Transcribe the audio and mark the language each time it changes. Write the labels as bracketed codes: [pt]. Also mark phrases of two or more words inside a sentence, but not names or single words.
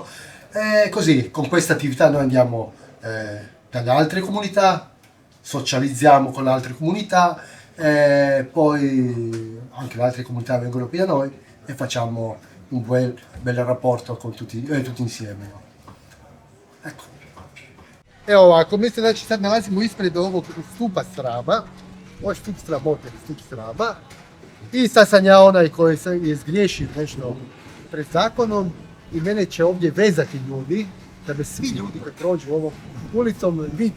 [it] Così, con questa attività noi andiamo dalle altre comunità, socializziamo con le altre comunità, poi anche le altre comunità vengono qui da noi e facciamo un bel rapporto con tutti insieme. Ecco. [hr] Evo ovako, mi se znači sad nalazimo ispred ovog stupa srama, ovo je stup sramote, stup srama, i sad sam ja onaj koji je zgriješio nešto pred zakonom i mene će ovdje vezati ljudi, da bi svi ljudi koji prođu ovom ulicom vide.